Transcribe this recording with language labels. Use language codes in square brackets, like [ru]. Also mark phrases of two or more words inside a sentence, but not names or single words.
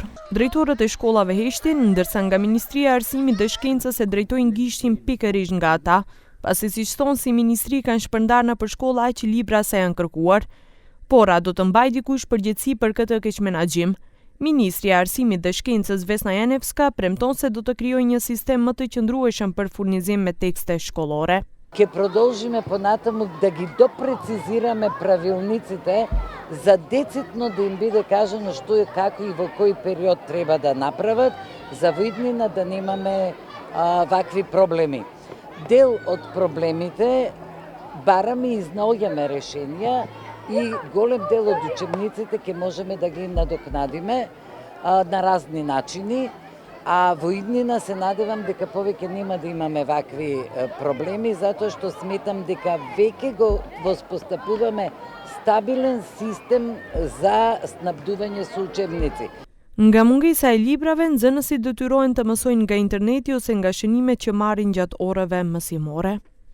[sq] Drejtorët e shkollave heshtin, ndërsa nga Ministria e Arsimit dhe Shkencës e drejtojnë gishtin pikërisht nga ata, pasi siç thonë si ministri kanë shpërndar në për shkolla aq libra sa janë kërkuar, por a do të mbaj dikush përgjegjësi për këtë keq menaxhim? Ministri e Arsimit dhe Shkencës Vesna Janevska premton se do të krijojë një sistem më të qëndrueshëm për furnizim me tekste shkollore. [mk] Ке продолжиме понатаму да ги допрецизираме правилниците за децитно да им биде кажано што е, како и во кој период треба да направат, за во иднина да немаме вакви проблеми. Дел од проблемите бараме и изнаоѓаме решенија и голем дел од учебниците ќе можеме да ги надокнадиме на разни начини. А во иднина се надевам дека повеќе нема да имаме вакви проблеми, затоа што сметам дека веќе го воспоставуваме стабилен систем за снабдување со учебници. [sq] Nga mungesa e librave, nxënësit detyrohen të mësojnë nga interneti ose nga shënimet që marrin gjatë orëve mësimore.